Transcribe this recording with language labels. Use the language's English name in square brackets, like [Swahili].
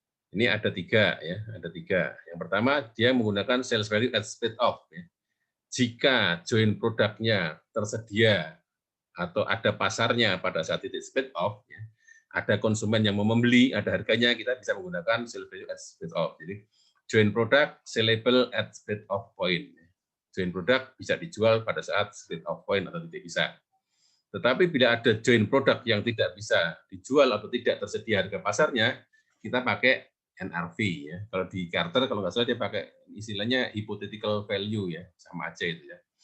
[Indonesian] Ini ada 3, ya, ada 3. Yang pertama, dia menggunakan sales value at split off. Ya. Jika joint produknya tersedia atau ada pasarnya pada saat titik split off, ya, ada konsumen yang mau membeli, ada harganya, kita bisa menggunakan sales value at split off. Jadi [English] joint product sellable at split off point. [Indonesian] Joint product bisa dijual pada saat split off point atau titik pisah. Tetapi bila ada joint product yang tidak bisa dijual atau tidak tersedia harga pasarnya, kita pakai NRV. Ya. Kalau di Carter, kalau nggak salah dia pakai istilahnya hypothetical value, ya, sama aja itu, ya.